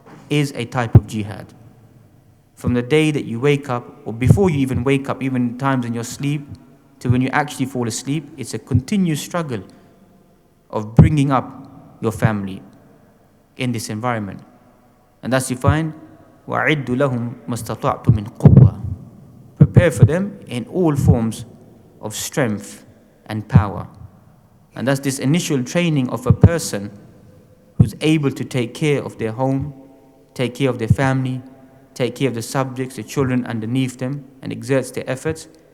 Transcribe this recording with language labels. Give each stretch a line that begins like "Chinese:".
English: is a type of jihad. From the day that you wake up, or before you even wake up, even times in your sleep, to when you actually fall asleep, it's a continuous struggle of bringing up your family in this environment. And thus you find,
Arabic: وَعِدُّ لَهُمْ مَسْتَطَعْتُ مِنْ قُوَّةٍ.
English: Prepare for them in all forms of strength and power. And that's this initial training of a person who's able to take care of their home, take care of their family, take care of the subjects, the children underneath them, and exerts their efforts.